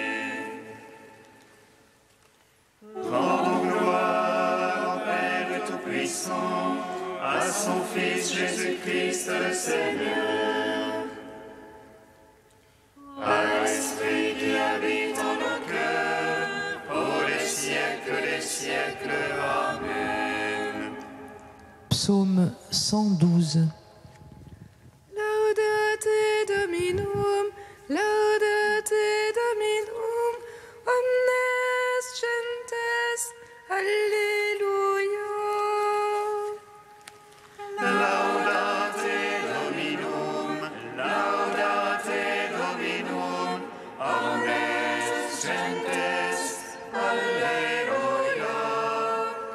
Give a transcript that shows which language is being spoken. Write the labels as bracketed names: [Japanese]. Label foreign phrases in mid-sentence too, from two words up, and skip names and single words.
[French] Rendons gloire au Père Tout-Puissant, à son Fils Jésus-Christ le Seigneur, à l'Esprit qui habite en nos cœurs, pour les siècles des siècles. Amen. Psaume 112. [Latin] Laudate Dominum, laudate Dominum, omnes gentes, Alleluia. Laudate Dominum, omnes gentes, Alleluia.